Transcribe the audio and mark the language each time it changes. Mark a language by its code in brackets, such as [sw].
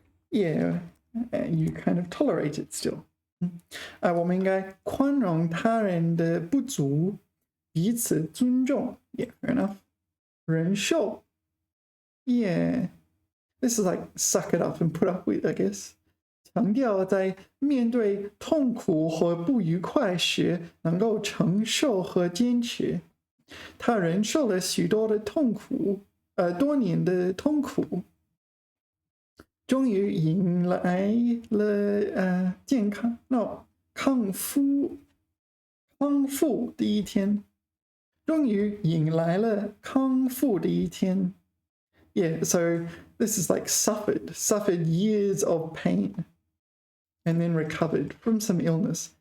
[en] Yeah, you kind of tolerate it still. [zh] 我们应该宽容他人的不足。彼此尊重 [en] Yeah, fair enough. 忍受 Yeah. This is like suck it up and put up with, I guess. [zh] 强调在面对痛苦和不愉快时能够承受和坚持。他忍受了许多的痛苦，多年的痛苦，终于迎来了健康康复第一天。终于迎来了康复的一天。 [en] Yeah, so this is like suffered years of pain and then recovered from some illness.